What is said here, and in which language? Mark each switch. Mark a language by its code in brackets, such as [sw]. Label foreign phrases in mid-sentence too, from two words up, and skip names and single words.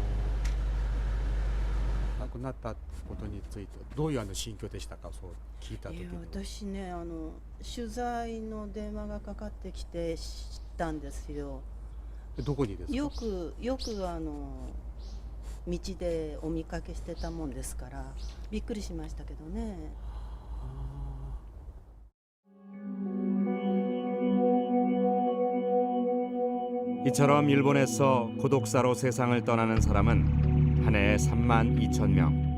[ja] 亡くなったことについてどういう心境でしたか、そう聞いた時に。私ね、取材の電話がかかってきて知ったんですよ。どこにですか。よく道でお見かけしてたもんですからびっくりしましたけどね。 [ko] 이처럼 일본에서 고독사로 세상을 떠나는 사람은 한 해에 3만 2천 명.